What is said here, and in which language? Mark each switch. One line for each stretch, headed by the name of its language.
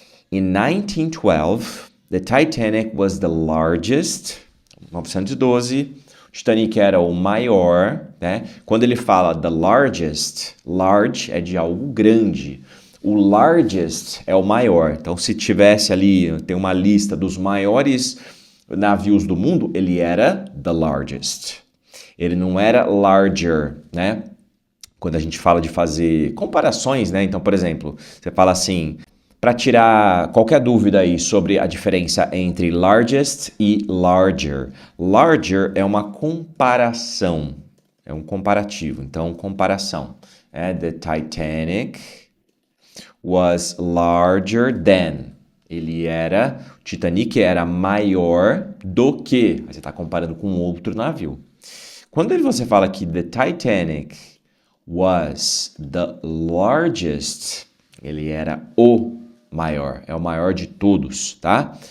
English: In 1912, the Titanic was the largest.
Portuguese: 912, o Titanic era o maior, né? Quando ele fala
English: the largest,
Portuguese: large é de algo grande. O largest é o maior. Então, se tivesse ali, tem uma lista dos maiores navios do mundo, ele era
English: the largest.
Portuguese: Ele não era larger, né? Quando a gente fala de fazer comparações, né? Então, por exemplo, você fala assim, para tirar qualquer dúvida aí sobre a diferença entre largest e larger. Larger é uma comparação, é um comparativo. Então, comparação.
English: The Titanic was larger than.
Portuguese: O Titanic era maior do que. Você está comparando com outro navio. Quando você fala que
English: the Titanic was the largest,
Portuguese: ele era o maior, é o maior de todos, tá?